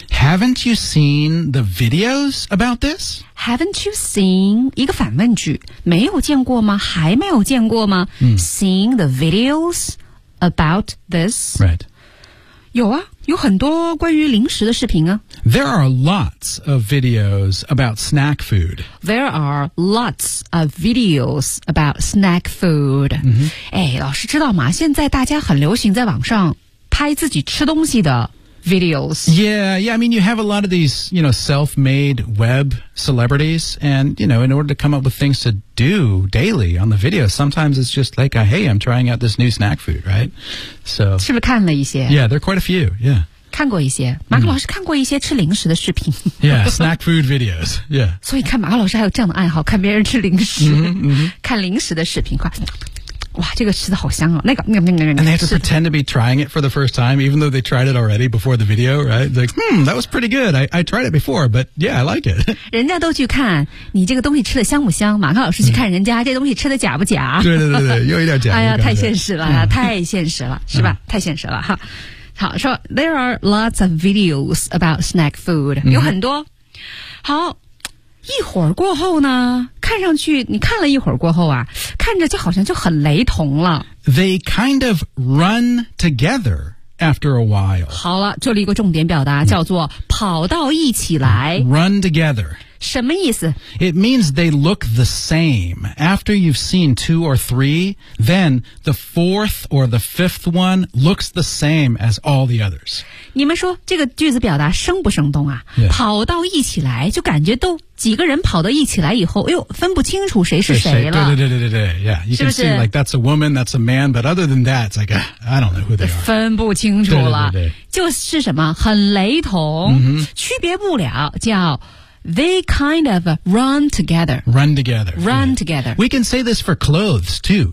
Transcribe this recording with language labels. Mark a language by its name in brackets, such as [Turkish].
[English] ?Haven't you seen the videos about this? [Chinese] Haven't you seen, 一个反问句没有见过吗还没有见过吗、嗯、 [English] ?Seen the videos about this? Right. [Chinese] 有啊有很多关于零食的视频啊。 [English] There are lots of videos about snack food. There are lots of videos about snack food.、 Mm-hmm. [Chinese] 哎老师知道吗现在大家很流行在网上拍自己吃东西的 videos. [English] Yeah, yeah, I mean, you have a lot of these, you know, self-made web celebrities. And, you know, in order to come up with things to do daily on the video, sometimes it's just like, hey, I'm trying out this new snack food, right? So, [Chinese] 是不是看了一些? [English] Yeah, there are quite a few, yeah. [Chinese] 看过一些马可老师看过一些吃零食的视频、 [English] Yeah, snack food videos, yeah. [Chinese] 所以看马可老师还有这样的爱好，看别人吃零食、mm-hmm, mm-hmm. 看零食的视频，快哇这个吃的好香哦，那个那个那个那个。 [English] And they have to pretend to be trying it for the first time, even though they tried it already before the video, right? Like, that was pretty good. I tried it before, but yeah, I like it. [Chinese] 人家都去看你这个东西吃的香不香，马克老师去看人家、这东西吃的假不假。对对对对，又一点假。哎呀太现实了、太现实了是吧、太现实了哈。 [English] 好，说 ,there are lots of videos about snack food,、有很多。好。 [Chinese] 一会儿过后呢，看上去你看了一会儿过后啊，看着就好像就很雷同了。 [English] They kind of run together after a while. [Chinese] 好了，这里一个重点表达叫做跑到一起来。 [English] Run together. [Chinese] 什么意思？ [English] It means they look the same. After you've seen two or three, then the fourth or the fifth one looks the same as all the others. [Chinese] 你们说这个句子表达生不生动啊、跑到一起来就感觉都几个人跑到一起来以后，哎呦，分不清楚谁是谁了。 [English] 对对对对对，Yeah, you can see like that's a woman, that's a man, but other than that, it's like I don't know who they are. [Chinese] 分不清楚了，对对对对就是什么很雷同、区别不了，叫 they kind of run together, [English] run together, run together.、 Yeah. We can say this for clothes too.